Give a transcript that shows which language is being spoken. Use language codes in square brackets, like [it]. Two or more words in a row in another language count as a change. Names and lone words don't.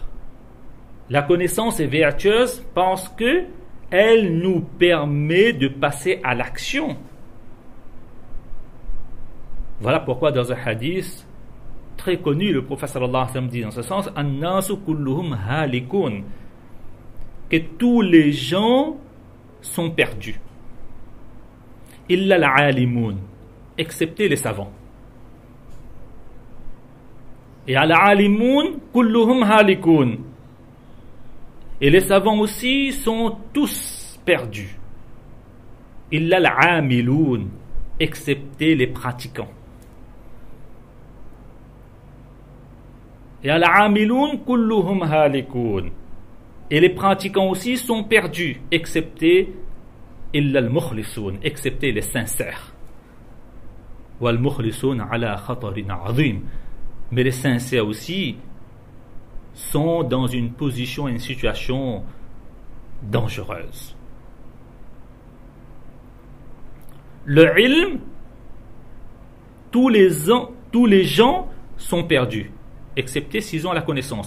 [fr] La connaissance est vertueuse parce que elle nous permet de passer à l'action. Voilà pourquoi dans un hadith très connu, le prophète [ar] صلى الله عليه وسلم [fr] dit dans ce sens, [ar] الناس كلهم هالكون, [fr] que tous les gens sont perdus. [ar] إلا العالمون, [fr] excepté les savants. [ar] Et العالمون كلهم هالكون. [fr] Et les savants aussi sont tous perdus. [ar] إلا العاملون, [fr] excepté les pratiquants. [ar] Et العاملون كلهم هالكون. [fr] Et les pratiquants aussi sont perdus, excepté [ar] إلا المخلصون, [fr] excepté les sincères. [ar] والمخلصون على خطر عظيم. [fr] Mais les sincères aussi sont dans une position, une situation dangereuse. Le ilm, tous les gens sont perdus, excepté s'ils ont la connaissance.